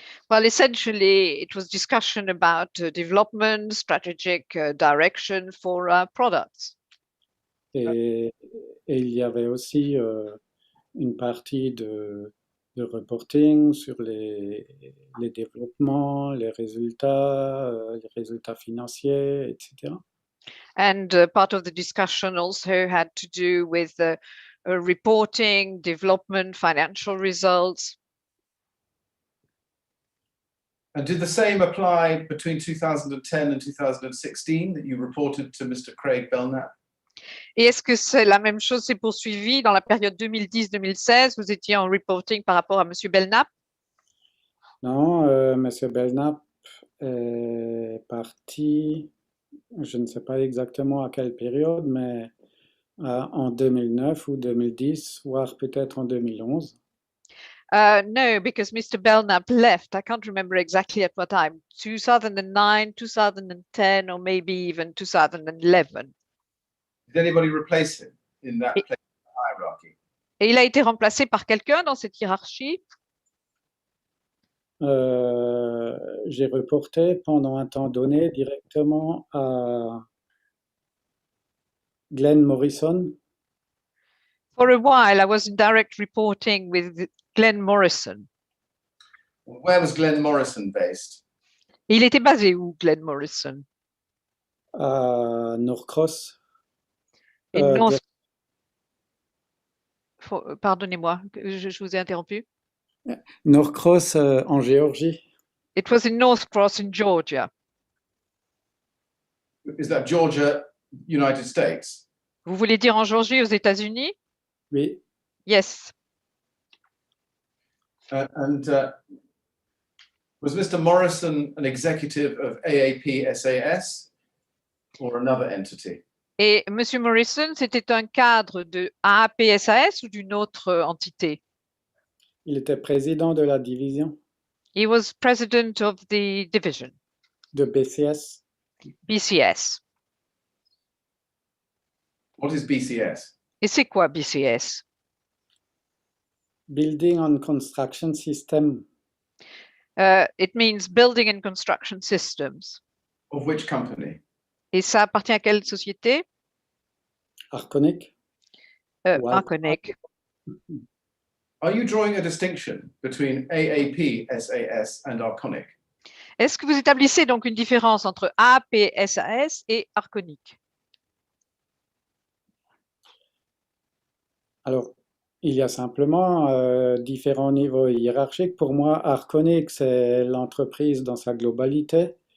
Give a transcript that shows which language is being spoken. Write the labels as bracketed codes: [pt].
[en] Well, essentially, it was discussion about development, strategic direction for products. [fr] Et il y avait aussi une partie de reporting sur les développements, les résultats financiers, etc. [en] And part of the discussion also had to do with reporting, development, financial results. And did the same apply between 2010 and 2016 that you reported to Mr. Craig Belknap? [fr] Et est-ce que c'est la même chose s'est poursuivie dans la période 2010-2016? Vous étiez en reporting par rapport à Monsieur Belknap? Non, Monsieur Belknap est parti, je ne sais pas exactement à quelle période, mais en 2009 ou 2010, voire peut-être en 2011. [en] No, because Mr. Belknap left. I can't remember exactly at what time. 2009, 2010, or maybe even 2011. Did anybody replace him in that place in the hierarchy? [fr] Et il a été remplacé par quelqu'un dans cette hiérarchie? J'ai reporté pendant un temps donné directement à Glenn Morrison. [en] For a while, I was in direct reporting with Glenn Morrison. Where was Glenn Morrison based? [fr] Et il était basé où, Glenn Morrison? À Norcross. Pardonnez-moi, je vous ai interrompu. Norcross en Géorgie. [en] It was in Northcross in Georgia. Is that Georgia, United States? [fr] Vous voulez dire en Georgie, aux États-Unis? Oui. [en] Yes. And was Mr. Morrison an executive of AAP SAS or another entity? [fr] Et Monsieur Morrison, c'était un cadre de AAPSAS ou d'une autre entité? Il était président de la division. [en] He was president of the division. [fr] De BCS. [en] BCS. What is BCS? [fr] Et c'est quoi BCS? [en] Building and Construction System. It means Building and Construction Systems. Of which company? [fr] Et ça appartient à quelle société? Arconic. [en] Arconic. Are you drawing a distinction between AAP SAS and Arconic? [fr] Est-ce que vous établissez donc une différence entre AAPSAS et Arconic? Alors, il y a simplement différents niveaux hiérarchiques. Pour moi, Arconic, c'est l'entreprise dans sa globalité.